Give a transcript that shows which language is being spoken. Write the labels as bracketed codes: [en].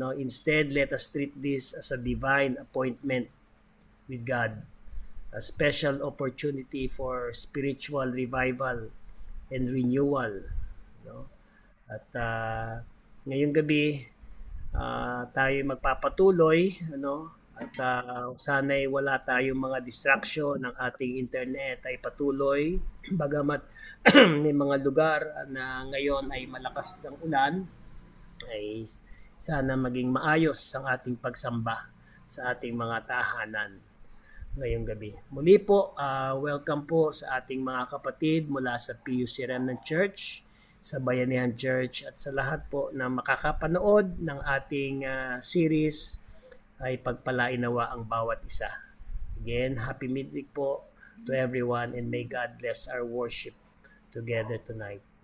[en] Instead, let us treat this as a divine appointment with God, a special opportunity for spiritual revival and renewal. [tl] At ngayong gabi tayo magpapatuloy At sana'y wala tayong mga distraction ng ating internet ay patuloy. Bagamat may mga lugar na ngayon ay malakas ng ulan, ay sana maging maayos ang ating pagsamba sa ating mga tahanan ngayong gabi. Muli po, welcome po sa ating mga kapatid mula sa PUC Remnant Church, sa Bayanihan Church, at sa lahat po na makakapanood ng ating series ay pagpalain nawa ang bawat isa. [en] Again, happy midweek po to everyone, and may God bless our worship together tonight.